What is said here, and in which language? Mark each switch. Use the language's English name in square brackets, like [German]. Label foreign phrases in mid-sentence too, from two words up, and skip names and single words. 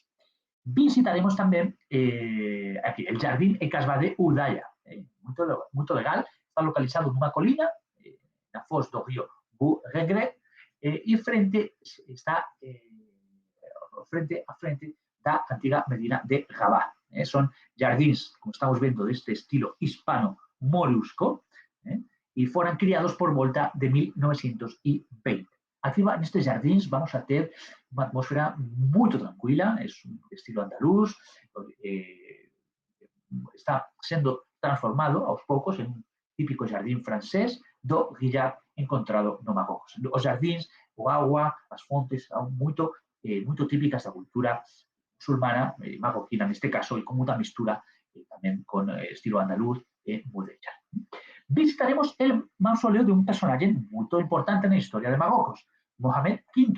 [Galician] Visitaremos tamén aquí, el Jardín e Casbah de Udaya. [Portuguese] Muito legal, [Galician] está localizado nunha colina na foz do río Bouregret e está frente da antiga Medina de Rabat. [Spanish] Son jardins, como estamos viendo, de este estilo hispano-molusco, y fueron criados [Portuguese] por volta de [Spanish] 1920. Aquí en estos jardins vamos a tener una atmósfera muy tranquila, es un estilo andaluz, está siendo transformado [Portuguese] aos poucos [Spanish] en un típico jardín francés [Portuguese] do Guillard encontrado no Marrocos. [Galician] Os jardins, o agua, as fontes, son moito típicas da cultura musulmana, marroquina neste caso, e con moita mistura tamén con estilo andaluz e mudéjar. [Spanish] Visitaremos el mausoleo de un personaje [Galician] moi importante na historia de Marrocos, [Spanish] Mohamed V.